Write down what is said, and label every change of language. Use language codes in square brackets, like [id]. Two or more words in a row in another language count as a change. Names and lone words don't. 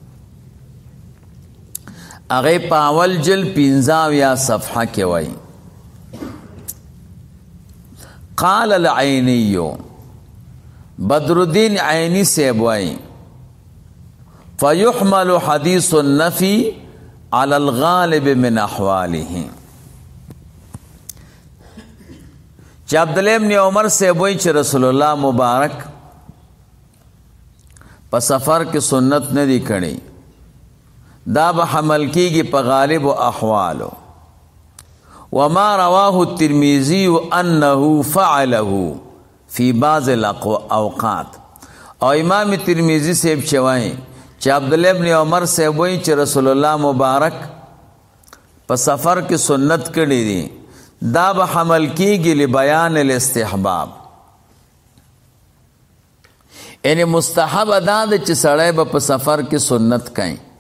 [ps] هغې په اول جلد 15 صفحه کې وایي: [ar] قال العینی، [ps] بدر الدین عینی صاحب وایي: [ar] فیحمل حدیث النفی علی الغالب من احواله. [ps] چې عبدالله ابن عمر صاحب وایي چې رسول الله مبارک په سفر کې سنت نه دي کړي، دا به حمل کیږي په غالب و احوالو. [ar] وما رواه الترمذی انه فعله فی بعض الاوقات. [ps] او امام ترمذی صاحب چې وایي چې عبدالله ابن عمر صاحب وایي چې رسول الله مبارک په سفر کې سنت کړي دي، دا به حمل کیږي [ar] لبیان الاستحباب. [ps] یعنی مستحب دا ده چې سړی به په سفر کې سنت کوي.